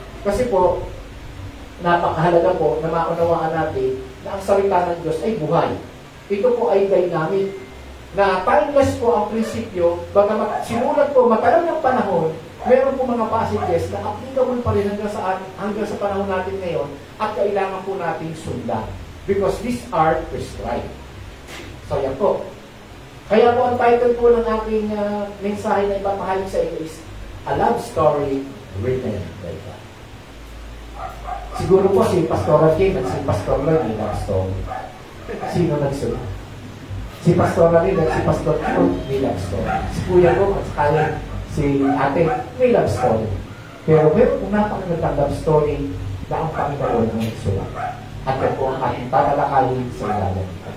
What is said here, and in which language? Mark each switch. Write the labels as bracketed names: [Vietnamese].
[Filipino] Kasi po, napakahalaga po na maunawaan natin na ang salita ng Diyos ay buhay. Ito po ay dynamic. Na timeless po ang prinsipyo, bagamat simulat po matagal ng panahon, meron po mga passages na applicable pa rin hanggang sa panahon natin ngayon at kailangan po natin sundan. [English] Because these are prescribed. [Filipino] So yan po. Kaya po ang title po ng aking mensahe na ipapahayag sa inyo is A Love Story Written by God. Siguro po si Pastora Kim at si Pastor Lloyd may love story. Sino nagsulat? Si Pastora Lloyd at si Pastor Kim may love story. Si Kuya ko at kaya si ate may love story. Pero meron kung napakagandang love story na ang Panginoon ang nagsulat. At yan po ang ating tatalakayin sa ilalim.